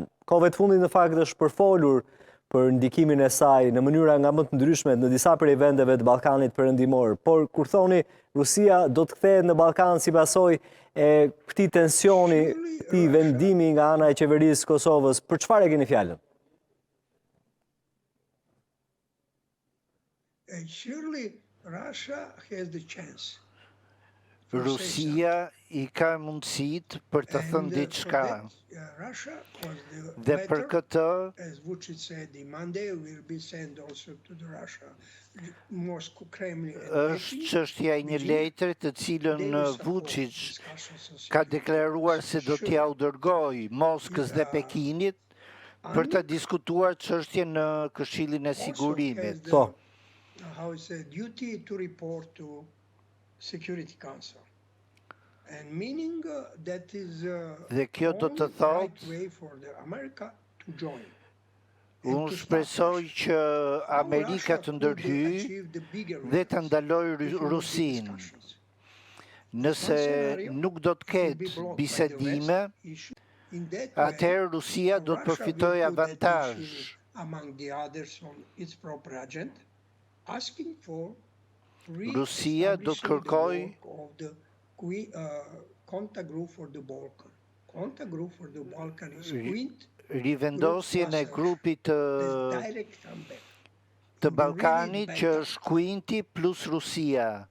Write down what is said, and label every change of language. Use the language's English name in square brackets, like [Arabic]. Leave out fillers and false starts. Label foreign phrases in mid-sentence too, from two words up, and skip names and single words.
[Albanian] Kohëve të fundit në fakt është përfolur për ndikimin e saj në mënyra nga më të ndryshme në disa prej vendeve të Ballkanit perëndimor, por kur thoni Rusia do të kthehet në Ballkan si pasojë e këtij tensioni, këtij vendimi nga ana e qeverisë së Kosovës, për çfarë e keni fjalën? [English] Surely Russia has the chance. [Albanian] Rusia I ka mundësitë për të thënë diçka. Dhe për këtë, është çështja e një letre të cilën Vuçić ka deklaruar se do t'ia u dërgojë Moskës dhe Pekinit për të diskutuar çështjen në Këshillin e Sigurimit. Po. [English] How is a duty to report to Security Council. And meaning that is [Albanian] Dhe kjo do të thotë [English] way for the America to join. [Albanian] Unë shpresoj që Amerika të ndërhyjë dhe të ndalojë Rusinë. Nëse nuk do të ketë bisedime, atëherë Rusia do të përfitojë avantazh. [English] Among the others on its proper agenda, asking for [Albanian] Rusia do të kërkojë rivendosjen e grupit të Ballkanit që është Kuinti plus Rusia.